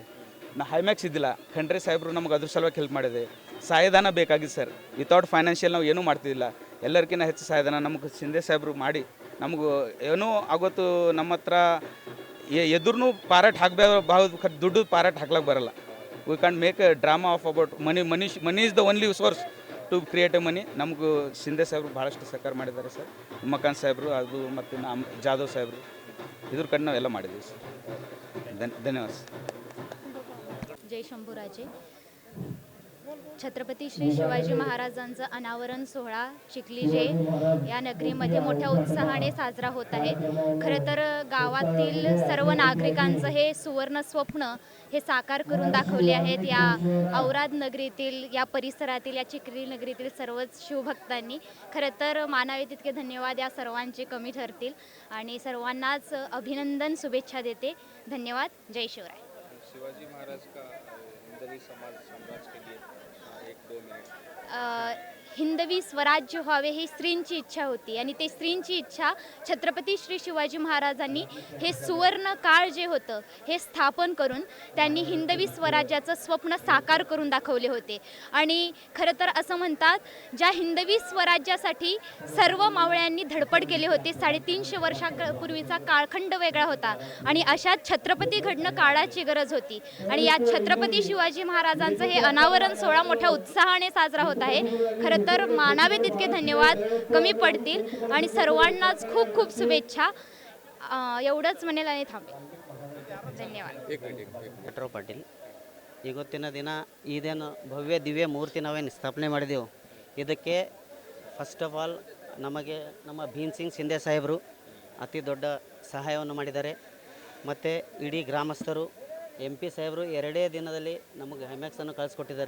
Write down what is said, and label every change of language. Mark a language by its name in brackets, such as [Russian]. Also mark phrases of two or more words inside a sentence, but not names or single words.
[Kannada] ಹೈಮ್ಯಾಕ್ಸ್ ಇದ್ದಿಲ್ಲ, ಖಂಡ್ರೆ ಸಾಹೇಬರು ನಮ್ಗೆ ಅದ್ರ ಸಲುವಾಗಿ ಹೆಲ್ಪ್ ಮಾಡಿದೆ. ಸಹಾಯಧನ ಬೇಕಾಗಿದೆ ಸರ್. [English] without financial [Kannada] ನಾವು ಏನೂ ಮಾಡ್ತಿದ್ದಿಲ್ಲ. ಎಲ್ಲರಿಗಿಂತ ಹೆಚ್ಚು ಸಹಾಯಧನ ನಮಗೆ ಶಿಂದೆ ಸಾಹೇಬರು ಮಾಡಿ ನಮಗೂ ಏನೋ ಆಗೋತ್ತು. ನಮ್ಮ ಹತ್ರ ಎದುರು ಪಾರಾಟ್ ಹಾಕಬೇಕು, ದುಡ್ಡು ಪಾರಾಟ್ ಹಾಕ್ಲಕ್ಕೆ ಬರಲ್ಲ. [English] we can make a drama of about money is the only source to create a money. [Kannada] ನಮಗೂ ಶಿಂದೆ ಸಾಹೇಬರು ಭಾಳಷ್ಟು ಸಹಕಾರ ಮಾಡಿದ್ದಾರೆ ಸರ್. ಉಮಾಕಾಂತ್ ಸಾಹೇಬರು ಅದು ಮತ್ತು ಜಾಧವ್ ಸಾಹೇಬರು ಇದ್ರ ಕಡೆ ನಾವೆಲ್ಲ ಮಾಡಿದ್ದೀವಿ सर. [Marathi] धन्यवाद. जय शंभूराजे. छत्रपती श्री शिवाजी महाराजांचं अनावरण सोहळा चिखली जे या नगरीमध्ये मोठ्या उत्साहाने साजरा होत आहे. खरं तर गावातील सर्व नागरिकांचं हे सुवर्ण स्वप्न हे साकार करून दाखवले आहेत या औराद नगरीतील, या परिसरातील, या चिखली नगरीतील सर्वच शिवभक्तांनी. खरं तर मानावे तितके धन्यवाद या सर्वांचे कमी ठरतील आणि सर्वांनाच अभिनंदन, शुभेच्छा देते. धन्यवाद. जय शिवराय. [Hindi] शिवाजी महाराज का हिंदवी साम्राज्य के लिए 1-2 मिनिट. [Marathi] हिंदवी स्वराज्य व्हावे ही स्त्रींची इच्छा होती आणि ते स्त्रींची इच्छा छत्रपती श्री शिवाजी महाराजांनी हे सुवर्ण काळ जे होतं हे स्थापन करून त्यांनी हिंदवी स्वराज्याचं स्वप्न साकार करून दाखवले होते. आणि खरं तर असं म्हणतात, ज्या हिंदवी स्वराज्यासाठी सर्व मावळ्यांनी धडपड केली होती. 350 वर्षापूर्वीचा काळखंड वेगळा होता आणि अशात छत्रपती घडणं काळाची गरज होती. आणि या छत्रपती शिवाजी महाराजांचं हे अनावरण सोहळा मोठ्या उत्साहाने साजरा होत आहे. खरं तर मानावे तितके धन्यवाद कमी पडतील आणि सर्वांनाच खूप खूप शुभेच्छा. एवढंच म्हणेल आणि थांबेल. [Kannada] ಧನ್ಯವಾದ. ವೆಂಕಟರಾವ್ ಪಾಟೀಲ್. ಇವತ್ತಿನ ದಿನ ಇದೇನು ಭವ್ಯ ದಿವ್ಯ ಮೂರ್ತಿ ನಾವೇನು ಸ್ಥಾಪನೆ ಮಾಡಿದೆವು, ಇದಕ್ಕೆ [English] first of all [Kannada] ನಮಗೆ ನಮ್ಮ ಭೀಮ್ ಸಿಂಗ್ ಶಿಂದೆ ಸಾಹೇಬರು ಅತಿ ದೊಡ್ಡ ಸಹಾಯವನ್ನು ಮಾಡಿದ್ದಾರೆ. ಮತ್ತು ಇಡೀ ಗ್ರಾಮಸ್ಥರು, MP ಸಾಹೇಬರು 2 ದಿನದಲ್ಲಿ ನಮಗೆ ಹೈಮ್ಯಾಕ್ಸನ್ನು ಕಳಿಸ್ಕೊಟ್ಟಿದ್ದಾರೆ.